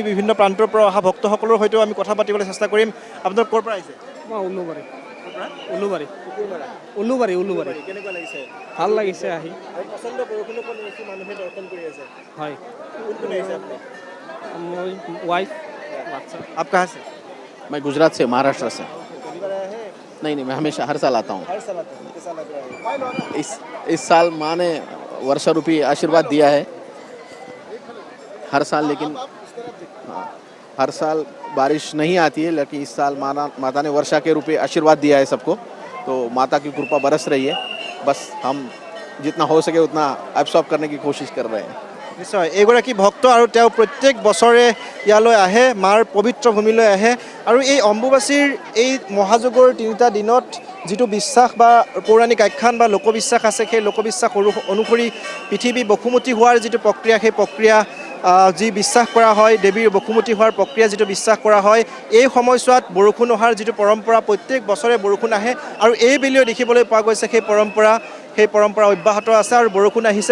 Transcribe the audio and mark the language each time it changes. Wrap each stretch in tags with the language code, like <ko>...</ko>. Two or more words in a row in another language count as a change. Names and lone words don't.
<as>বিভিন্ন প্ৰান্তৰ পৰা অহা ভক্তসকলৰ সৈতেও আমি কথা পাতিবলৈ চেষ্টা কৰিম। আপোনালোক ক'ৰ পৰা আহিছে? মই উলুবাৰী। কেনেকুৱা লাগিছে? ভাল লাগিছে আহি। আৰু প্ৰচণ্ড বৰষুণকো নেওচি মানুহে দৰ্শন কৰি আছে। হয়, কোন কোন আহিছে আপুনি? মই ৱাইফ বাচ্চা।</as> <hi>आप कहाँ से? मैं गुजरात से, महाराष्ट्र से। पहली बार आए हैं? नहीं, मैं हमेशा हर साल आता हूँ। हर साल आते हैं। कैसा लग रहा है? इस साल माँ ने वर्षा रूपी आशीर्वाद दिया है हर साल, लेकिन हाँ, हर साल बारिश नहीं आती है, लेकिन इस साल माता ने वर्षा के रूपे आशीर्वाद दिया है सबको, तो माता की कृपा बरस रही है। बस हम जितना हो सके उतना एब्सॉर्ब करने की कोशिश कर रहे हैं।</hi> <as>নিশ্চয় এইগৰাকী ভক্ত আৰু তেওঁ প্ৰত্যেক বছৰে ইয়ালৈ আহে, মাৰ পবিত্ৰ ভূমিলৈ আহে আৰু এই অম্বুবাচীৰ এই মহাযুগৰ 3টা দিনত যিটো বিশ্বাস বা পৌৰাণিক আখ্যান বা লোকবিশ্বাস আছে সেই লোকবিশ্বাস অনুসৰি পৃথিৱী বসুমতী হোৱাৰ যিটো প্ৰক্ৰিয়া সেই প্ৰক্ৰিয়া যি বিশ্বাস কৰা হয়, দেৱীৰ বসুমতী হোৱাৰ প্ৰক্ৰিয়া যিটো বিশ্বাস কৰা হয়, এই সময়ছোৱাত বৰষুণ অহাৰ যিটো পৰম্পৰা প্ৰত্যেক বছৰে বৰষুণ আহে আৰু এই বেলিও দেখিবলৈ পোৱা গৈছে সেই পৰম্পৰা অব্যাহত আছে আৰু বৰষুণ আহিছে।</as>